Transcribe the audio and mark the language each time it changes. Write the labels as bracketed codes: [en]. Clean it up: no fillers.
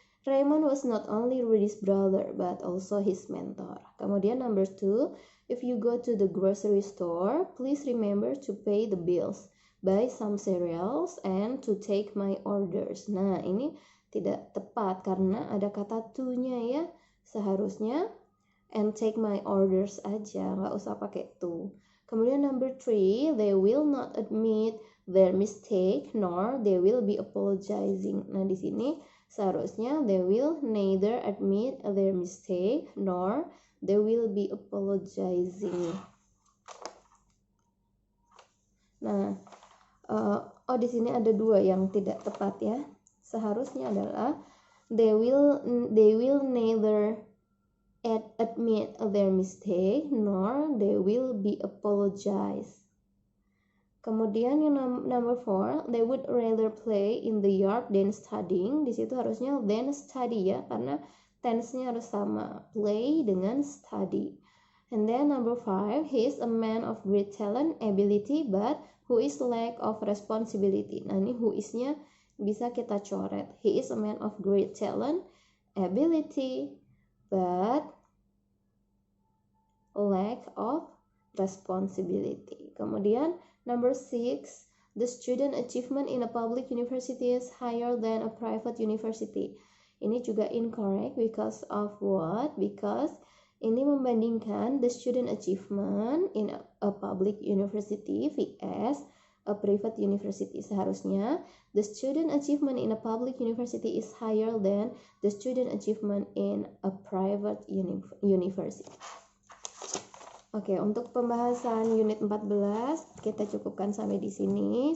[en] Raymond was not only Rudy's brother but also his mentor. Kemudian number 2, if you go to the grocery store, please remember to pay the bills, buy some cereals, and to take my orders. [id] Nah, ini tidak tepat karena ada kata to-nya ya. Seharusnya [en] and take my orders [id] aja, nggak usah pakai to. [en] Kemudian number 3, they will not admit their mistake nor they will be apologizing. [id] Nah, di sini seharusnya [en] they will neither admit their mistake nor they will be apologizing. [id] Nah, di sini ada 2 yang tidak tepat ya. Seharusnya adalah [en] they will neither admit their mistake nor they will be apologize. [id] Kemudian yang [en] number 4, they would rather play in the yard than studying. [id] Di situ harusnya [en] than study [id] ya, karena tense-nya harus sama, [en] play dengan study. And then number 5, he is a man of great talent, ability, but who is lack of responsibility. [id] Nah, ini who is-nya bisa kita coret. [en] He is a man of great talent, ability, but lack of responsibility. Kemudian number 6, the student achievement in a public university is higher than a private university. [id] Ini juga [en] incorrect because of what? Because [id] ini membandingkan [en] the student achievement in a public university vs a private university. Seharusnya the student achievement in a public university is higher than the student achievement in a private university. [id] Oke, untuk pembahasan unit 14 kita cukupkan sampai di sini.